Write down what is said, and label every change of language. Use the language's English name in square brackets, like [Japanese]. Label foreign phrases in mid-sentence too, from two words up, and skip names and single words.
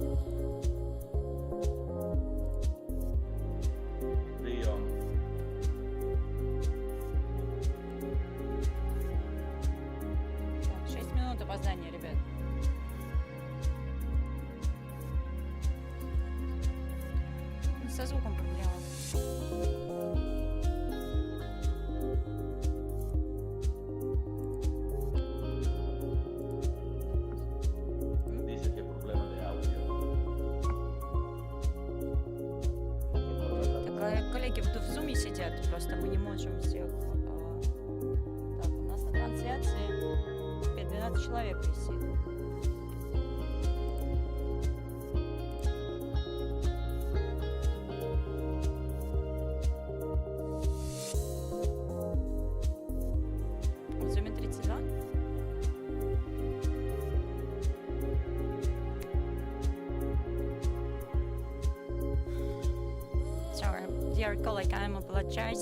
[Russian] Прием. Так, 6 минут опоздания, ребят. Со звуком проблема. [Spanish] Dice que problema de audio. [Russian] Так, коллеги в зуме сидят, просто мы не можем всех. Так, у нас на трансляции 12 человек висит. В зуме 32. [English] Sorry, dear colleague, I apologize.